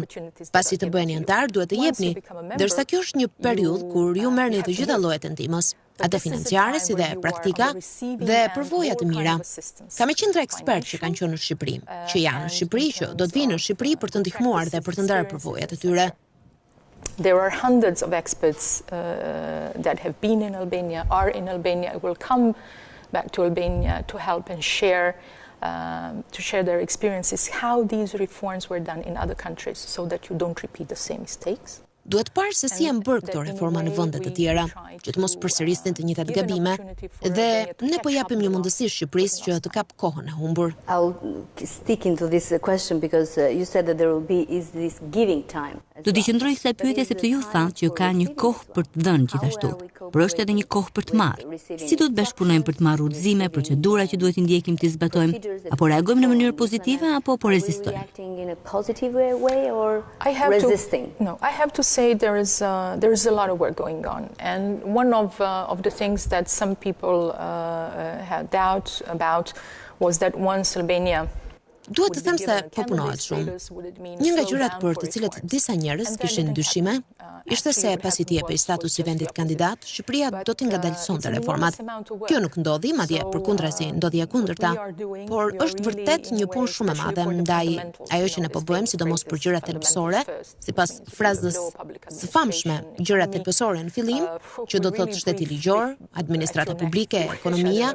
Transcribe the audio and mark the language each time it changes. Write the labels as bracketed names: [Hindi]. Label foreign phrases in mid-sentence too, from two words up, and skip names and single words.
[Albanian] Pasi të bëheni antar, duhet të jepni, ndërsa kjo është një periudhë kur ju merrni të gjitha llojet e ndihmës, atë financiare si dhe praktika dhe përvoja të mira. Ka me qindra ekspertë që kanë qenë në Shqipëri, që janë në Shqipëri, që do të vinë në Shqipëri për të ndihmuar dhe për të ndarë përvojat e tyre. [English] There are hundreds of experts that have been in Albania, are in Albania, will come back to Albania to help and share their experiences, how these reforms were done in other countries, so that you don't repeat the same mistakes. [Albanian] Duhet parë se si janë bërë këto reforma në vende të tjera, që të mos përsërisnin të njëjtat gabime, dhe ne po japim një mundësi Shqipërisë që të kap kohën e humbur. [English] I'll stick into this question because you said that there will be this giving time. [Albanian] Do t'i qëndroj kësaj pyetje sepse ju thatë që ka një kohë për të dhënë gjithashtu, por është edhe një kohë për të marrë. Si do të bashkëpunojmë për të marrë udhëzime, procedura që duhet i ndjekim të zbatojmë, apo reagojmë në mënyrë pozitive apo po rezistojmë? [English] I have to say there is a lot of work going on, and one of the things that some people had doubt about was that once Albania [Albanian] Duhet të them se po punohet shumë. Një nga gjërat për të cilët disa njerëz kishin dyshime ishte se pasi t'i jepej statusi vendit kandidat, Shqipëria do t'i ngadalësonte reformat. Kjo nuk ndodhi, madje përkundrazi ndodhi e kundërta, por është vërtet një punë shumë e madhe ndaj ajo që ne po bëjmë, sidomos për gjërat thelbësore, sipas frazës së famshme, gjërat thelbësore në fillim, që do të thotë shteti ligjor, administrata publike, ekonomia.